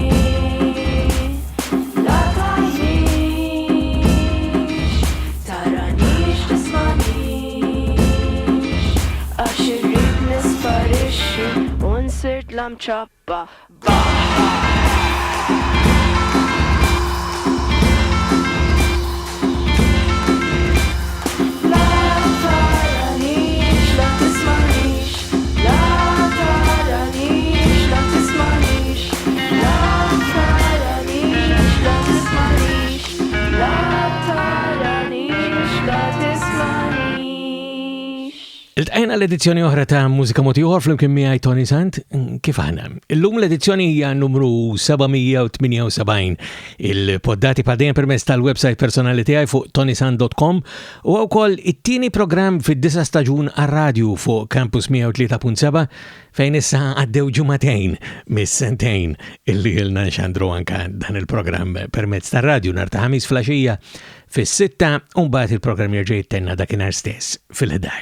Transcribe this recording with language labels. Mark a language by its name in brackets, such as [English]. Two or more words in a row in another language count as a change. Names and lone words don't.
[Maltese] La tajnix Taranix Għax irrid nisparixxi u nsirt l-mċabba La taranix, la tismanix La taranix, la tismanix La taranix, la tismanix La taranix, la tismanix Il-tqajna l-edizzjoni oħra ta' Mużika Ieħor flimkien miegħi Toni Sant, kif aħna? Illum l-edizzjoni hija numru 778 il-poddati bħaldejjem permezz tal-website personali tiegħi fuq ToniSant.com u wkoll it-tieni programm fid-9 staġun għar-radju fuq Campus 103.7 fejn issa għaddew ġumatejn mis-sentejn illi ilna nxandru anka dan il-programm permezz tar-radju nhar ta' ħamis flaxija fis-6 u mbagħad il-programm jerġa' jittenna dakinhar stess fil-11.